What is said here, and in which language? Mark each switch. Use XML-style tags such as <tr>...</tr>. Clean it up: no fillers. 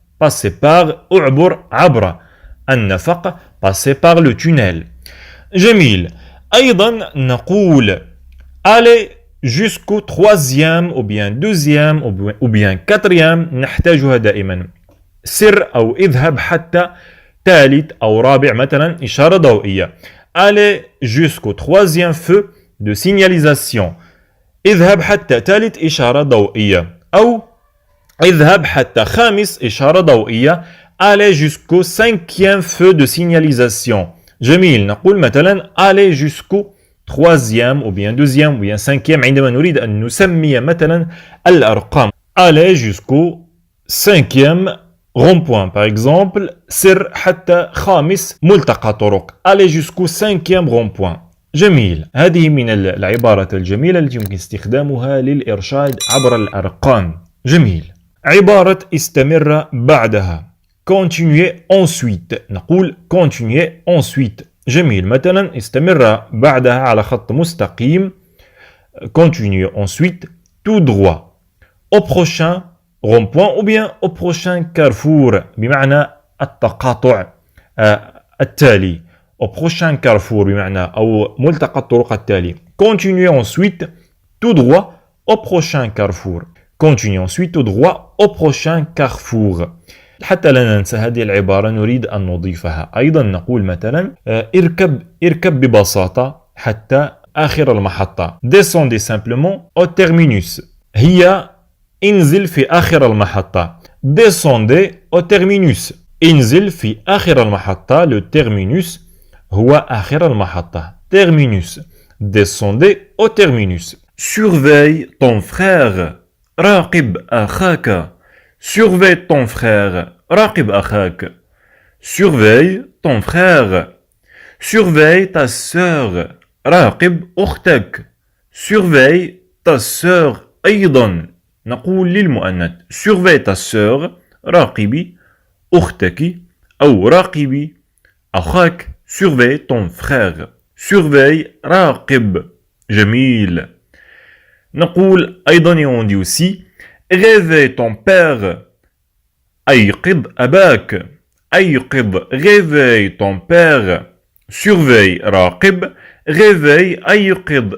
<fr>passer par</fr> <ar>اعبر عبر النفق.</ar> <fr>passer par le tunnel. جميل.</fr> <ar>أيضا نقول</ar> <fr>aller jusqu'au troisième ou bien deuxième ou bien quatrième.</fr> <ar>نحتاجها دائما. سر أو اذهب حتى ثالث أو رابع مثلا إشارة ضوئية.</ar> <fr>aller jusqu'au troisième feu de signalisation.</fr> <ar>اذهب حتى ثالث إشارة ضوئية. أو اذهب حتى خامس إشارة ضوئية.</ar> <fr>aller jusqu'au cinquième feu de signalisation.</fr> <ar>جميل. نقول مثلا</ar> <fr>aller jusqu'au troisième ou bien deuxième ou bien cinquième</fr> <ar>عندما نريد أن نسمي مثلا الأرقام.</ar> <fr>aller jusqu'au cinquième rond-point par exemple.</fr> <ar>سر حتى خامس ملتقى طرق.</ar> <fr>aller jusqu'au cinquième rond-point.</fr> <ar>جميل. هذه من العبارات الجميلة التي يمكن استخدامها للإرشاد عبر الأرقام. جميل. عبارة استمر بعدها.</ar> <fr>continuez ensuite. نقول continuez ensuite.</fr> <ar>جميل. مثلا استمر بعدها على خط مستقيم.</ar> <fr>Continuez ensuite tout droit. Au prochain rond-point ou bien au prochain carrefour.</fr> <ar>بمعنى التقاطع التالي.</ar> <fr>Au prochain carrefour</fr> <ar>بمعنى أو ملتقى الطرق التالي.</ar> <fr>Continuez ensuite tout droit au prochain carrefour. Continuez ensuite tout droit au prochain carrefour.</fr> <ar>حتى لا ننسى هذه العبارة نريد أن نضيفها. أيضا نقول مثلا اركب ببساطة حتى آخر المحطة.</ar> <fr>Descendez simplement au terminus.</fr> <ar>هي انزل في آخر المحطة.</ar> <fr>Descendez au terminus.</fr> <ar>انزل في آخر المحطة. Le terminus هو آخر المحطة.</ar> <fr>Terminus. Descendez au terminus. Surveille ton frère.</fr> <ar>راقب أخاك.</ar> <fr>Surveille ton frère.</fr> <ar>راقب أخاك.</ar> <fr>Surveille ton frère. Surveille ta sœur.</fr> <ar>راقب أختك.</ar> <fr>Surveille ta sœur أيضا.</fr> <ar>نقول للمؤنث.</ar> <fr>Surveille ta sœur.</fr> <ar>راقبي أختك أو راقبي أخاك.</ar> <fr>Surveille ton frère. Surveille راقب.</fr> <ar>جميل. نقول أيضا</ar> <fr>on dit aussi réveille ton père.</fr> <ar>أيقظ أباك. أيقظ.</ar> <fr>Réveille ton père. Surveille راقب. Réveille أيقظ.</fr>